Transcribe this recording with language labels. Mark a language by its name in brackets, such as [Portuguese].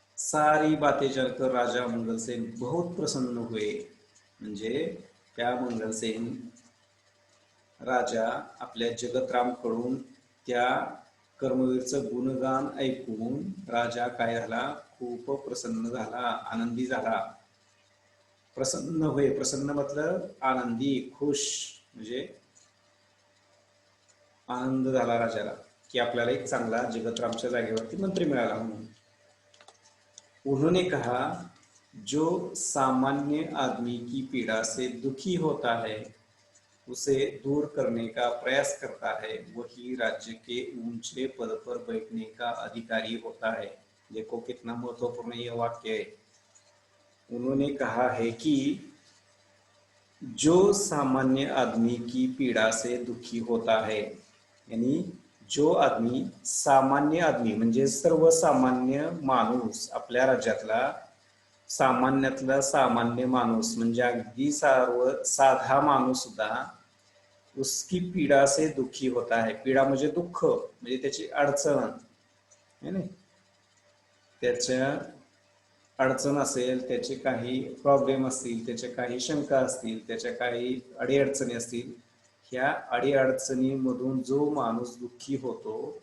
[Hindi] सारी बातें जानकर राजा मंगलसेन बहुत प्रसन्न हुए, [Marathi] म्हणजे त्या मंगलसेन राजा आपल्या जगतरामकडून त्या कर्मवीरचं गुणगान ऐकून राजा काय झाला, खूप प्रसन्न झाला, आनंदी झाला। [Hindi] प्रसन्न हुए, प्रसन्न मतलब आनंदी, खुश, [Marathi] म्हणजे आनंद झाला राजाला की आपल्याला एक चांगला जगतरामच्या जागेवरती मंत्री मिळाला म्हणून। [Hindi] उन्होंने कहा, जो सामान्य आदमी की पीड़ा से दुखी होता है उसे दूर करने का प्रयास करता है, वही राज्य के ऊंचे पद पर बैठने का अधिकारी होता है। देखो कितना महत्वपूर्ण यह वाक्य है। उन्होंने कहा है कि जो सामान्य आदमी की पीड़ा से दुखी होता है, यानी जो आदमी, सामान्य आदमी [Marathi] म्हणजे सर्वसामान्य माणूस, आपल्या राज्यातला सामान्यातला सामान्य माणूस म्हणजे अगदी साधा माणूस सुद्धा [Hindi] उसकी पीड़ा से दुखी होता है। [Marathi] पीड़ा म्हणजे दुःख, म्हणजे त्याची अडचण है ना, त्याच्या अडचण असेल, त्याचे काही प्रॉब्लेम असतील, त्याच्या काही शंका असतील, त्याच्या काही अडीअडचणी असतील, ह्या अडीअडचणीमधून जो माणूस दुःखी होतो,